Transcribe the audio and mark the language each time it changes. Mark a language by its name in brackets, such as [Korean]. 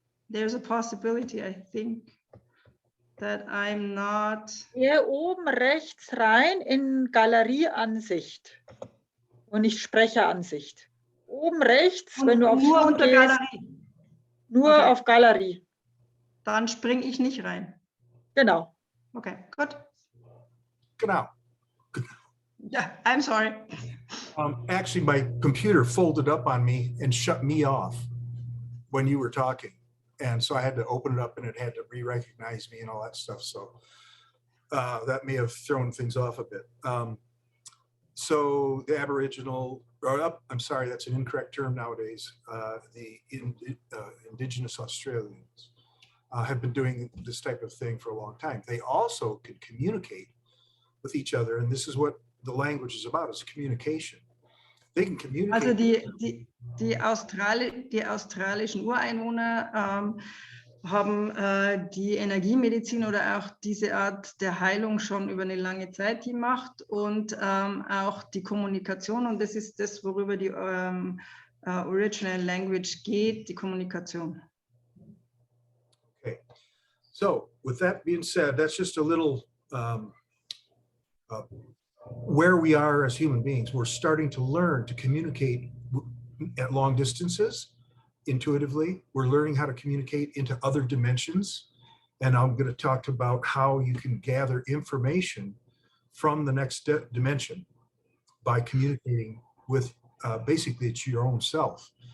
[English] There's a possibility, I think, that I'm not. [German] Hier oben rechts rein in Galerieansicht und nicht Sprecheransicht. Oben rechts, wenn du auf nur Zoom unter gehst, Galerie. nur Okay. auf Galerie. Dann springe ich nicht rein. Genau. Okay, gut. Genau. [English] Yeah, I'm sorry. Actually, my computer folded up on me and shut me off when you were talking. And so I had to open it up and it had to re-recognize me and all that stuff. So that may have thrown things off a bit. So the Aboriginal, I'm sorry, that's an incorrect term nowadays. The Indigenous Australians have been doing this type of thing for a long time. They also can communicate with each other. And this is what the language is about, is communication. They can communicate. [German] Also die australischen Ureinwohner haben die Energiemedizin oder auch diese Art der Heilung schon über eine lange Zeit gemacht und auch die Kommunikation. Und das ist das, worüber die Original Language geht, die Kommunikation. [English] Okay. So with that being said, that's just a little where we are as human beings. We're starting to learn to communicate at long distances intuitively. We're learning how to communicate into other dimensions. And I'm going to talk about how you can gather information from the next dimension by communicating with basically it's your own self.